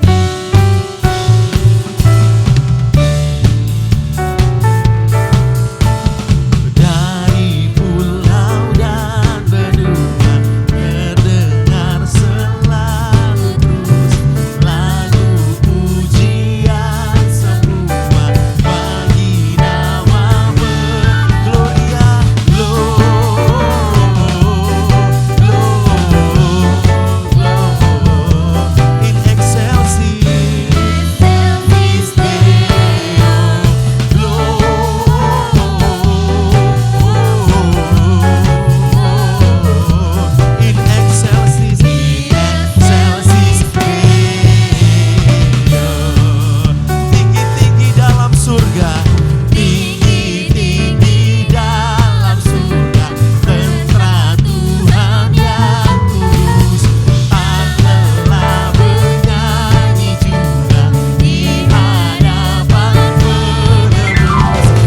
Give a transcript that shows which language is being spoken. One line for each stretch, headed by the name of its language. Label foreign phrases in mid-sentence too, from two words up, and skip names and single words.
Indonesian: Dari pulau dan benua terdengar selalu terus lagu pujian semua bagi namamu.
Latin: Gloria, in excelsis Deo, in excelsis Deo.
Indonesian: Tinggi-tinggi dalam surga, tinggi-tinggi dalam surga, tentara Tuhan yang kudus, tak lelah bernyanyi juga di hadapan penebus.